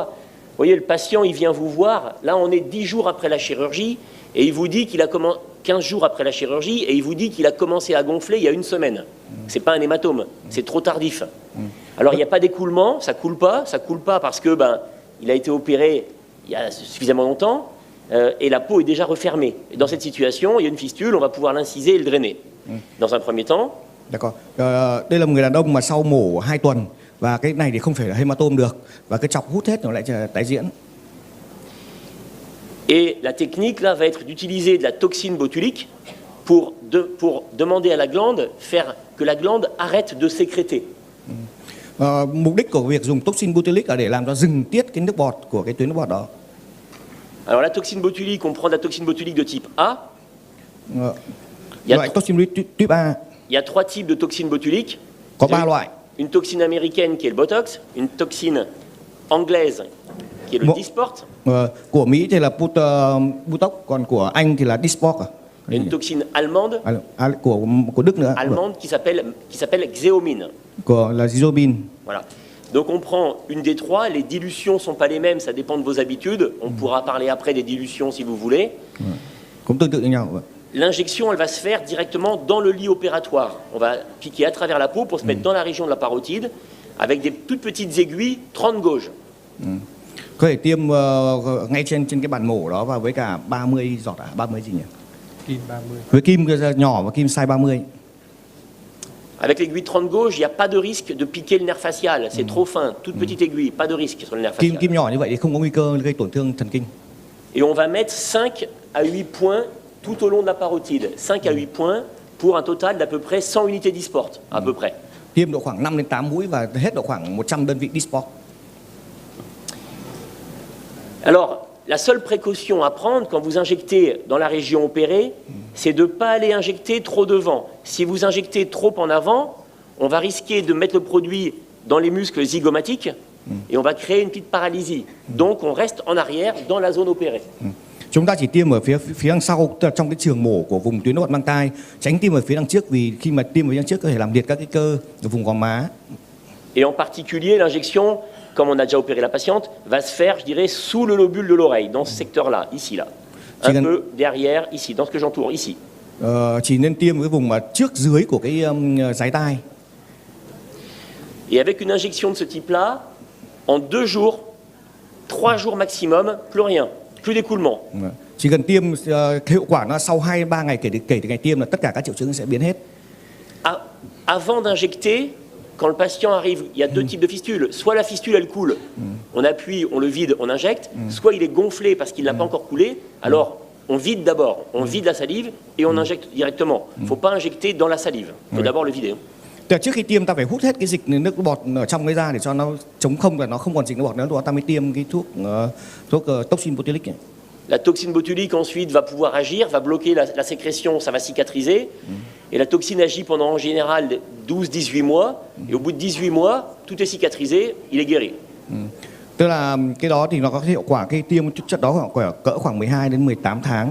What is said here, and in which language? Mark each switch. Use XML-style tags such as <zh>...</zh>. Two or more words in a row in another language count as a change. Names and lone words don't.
<fr>Vous voyez, le patient, il vient vous voir. Là, on est 10 jours après la chirurgie et il vous dit qu'il a 15 jours après la chirurgie et il vous dit qu'il a commencé à gonfler il y a une semaine. C'est pas un hématome, c'est trop tardif. Alors, il n'y a pas d'écoulement, ça coule pas parce que il a été opéré il y a suffisamment longtemps et la peau est déjà refermée. Et dans cette situation, il y a une fistule, on va pouvoir l'inciser et le drainer. Dans un premier temps. D'accord.</fr> <vi>Đây là một người đàn ông mà sau mổ 2 tuần. Và cái này thì không phải là hematome được, và cái chọc hút hết nó lại tái diễn.</vi> <fr>Et la technique là va être d'utiliser de la toxine botulique pour demander à la glande que la glande arrête de sécréter.</fr> <vi>Mục đích của việc dùng</vi> <fr>toxin botulic</fr> <vi>là để làm cho dừng tiết cái nước bọt của cái tuyến nước bọt đó.</vi> <fr>Alors la toxine botulique, on prend de la toxine botulique de type A.</fr> <vi>Loại toxin type A.</vi> <fr>Il y a 3 types de toxine botulique.</fr> <vi>Có 3 loại.</vi> <fr>Une toxine américaine qui est le Botox, une toxine anglaise qui est le Dysport.</fr> <vi>Của Mỹ thì là Botox, còn của Anh thì là Dysport.</vi> <fr>Et une toxine allemande.</fr> <vi>Của Đức nữa.</vi> <fr>Allemande qui s'appelle Xeomin.</fr> <vi>Của là Xeomin.</vi> <fr>Voilà. Donc on prend une des trois, les dilutions sont pas les mêmes, ça dépend de vos habitudes. On pourra parler après des dilutions si vous voulez.</fr> <vi>Cũng tương tự như nhau.</vi> <fr>L'injection, elle va se faire directement dans le lit opératoire. On va piquer à travers la peau pour se mettre dans la région de la parotide avec des toutes petites aiguilles 30 gauge.</fr> <vi>Có thể tiêm ngay trên cái bàn mổ đó và với cả 30 giọt 30 gì nhỉ? Kim 30. Với kim nhỏ và kim size 30.</vi> <fr>Avec l'aiguille 30 gauge, il n'y a pas de risque de piquer le nerf facial. C'est trop fin, toute petite aiguille, pas de risque sur le nerf facial.</fr> <vi>Kim nhỏ như vậy thì không có nguy cơ gây tổn thương thần kinh.</vi> <fr>Et on va mettre 5 à 8 points tout au long de la parotide, 5 à 8 points pour un total d'à peu près 100 unités Dysport, à peu près.</fr> <vi>Tiêm độ khoảng 5 đến 8 mũi và hết độ khoảng 100 đơn vị Dysport.</vi> <fr>Alors, la seule précaution à prendre quand vous injectez dans la région opérée, c'est de ne pas aller injecter trop devant. Si vous injectez trop en avant, on va risquer de mettre le produit dans les muscles zygomatiques et on va créer une petite paralysie. Donc, on reste en arrière dans la zone opérée.</fr> <vi>Chúng ta chỉ tiêm ở phía đằng sau trong cái trường mổ của vùng tuyến bọt mang tai, tránh tiêm ở phía đằng trước vì khi mà tiêm ở phía đằng trước có thể làm liệt các cái cơ ở vùng gò má.</vi> <fr>Et en particulier, l'injection, comme on a déjà opéré la patiente, va se faire, je dirais, sous le lobule de l'oreille, dans ce secteur-là, ici, là. Un peu derrière, ici, dans ce que j'entoure, ici.</fr> <vi>Chỉ nên tiêm cái vùng mà trước dưới của cái dái tai.</vi> <fr>Et avec une injection de ce type-là, en 2 jours, 3 jours maximum, plus rien. Plus d'écoulement.</fr> <vi>Chỉ cần tiêm hiệu quả nó sau 2-3 ngày kể từ ngày tiêm là tất cả các triệu chứng sẽ biến hết.</vi> <fr>Avant d'injecter, quand le patient arrive, il y a 2 types de fistules. Soit la fistule elle coule, on appuie, on le vide, on injecte. Soit il est gonflé parce qu'il n'a pas encore coulé. Alors on vide d'abord, on vide la salive et on injecte directement. Il ne faut pas injecter dans la salive. Il faut d'abord le vider.</fr> <vi>Trước khi tiêm ta phải hút hết cái dịch nước bọt ở trong cái ra để cho nó chống không và nó không còn dịch nước bọt nữa, ta mới tiêm cái thuốc</vi> <fr>toxin botulic. La toxine botulique ensuite va pouvoir agir, va bloquer la sécrétion, ça va cicatriser. Et la toxine agit pendant en général 12-18 mois. Et au bout de 18 mois, tout est cicatrisé, il est guéri.</fr> <vi>Tức là cái đó thì nó có hiệu quả, cái tiêm chất đó cỡ khoảng 12 đến 18 tháng.</vi>